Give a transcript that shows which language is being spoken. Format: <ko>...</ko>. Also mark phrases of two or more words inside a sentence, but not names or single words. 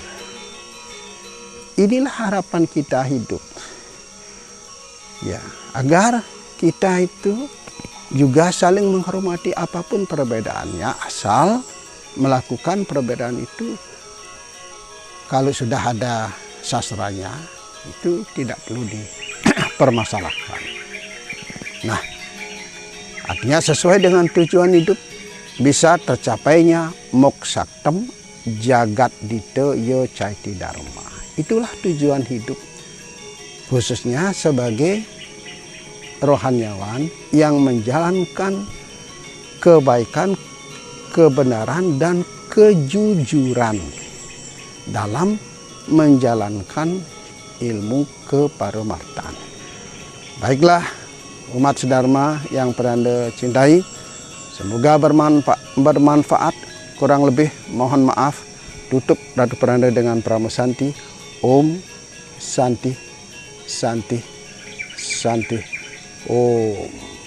<id>Inilah harapan kita hidup, ya, agar kita itu juga saling menghormati apapun perbedaannya, asal melakukan perbedaan itu kalau sudah ada sastranya itu tidak perlu dipermasalahkan. Nah, artinya sesuai dengan tujuan hidup, bisa tercapainya</id> <sa>मोक्षार्थं जगद्धिताय च इति धर्मः.</sa> <id>Itulah tujuan hidup, khususnya sebagai rohaniawan yang menjalankan kebaikan, kebenaran, dan kejujuran dalam menjalankan ilmu keparemartaan. Baiklah umat sedharma yang pedanda cintai, semoga bermanfaat. Kurang lebih mohon maaf. Tutup Ratu Pedanda dengan Pramusanti.</id> <sa>ॐ शान्तिः शान्तिः शान्तिः ॐ.</sa>